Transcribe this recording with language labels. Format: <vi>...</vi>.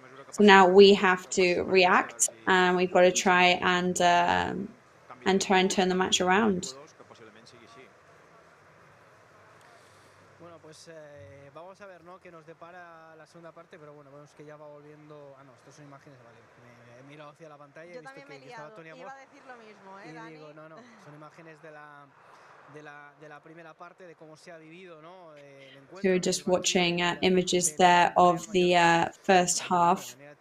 <en>So now we have to react, and we've got to try and try and turn the match around.</en> <es>Bueno, pues vamos a ver, ¿no?, qué nos depara la segunda parte, pero bueno, vemos que ya va volviendo... Ah, no, estas son imágenes, vale. Me he mirado hacia la pantalla, he visto que estaba Tony Amor. Iba a decir lo mismo, y Dani. digo, no, son imágenes de la primera parte, de cómo se ha vivido, ¿no? El encuentro.</es> <en>So we're just watching images there of the first half.</en>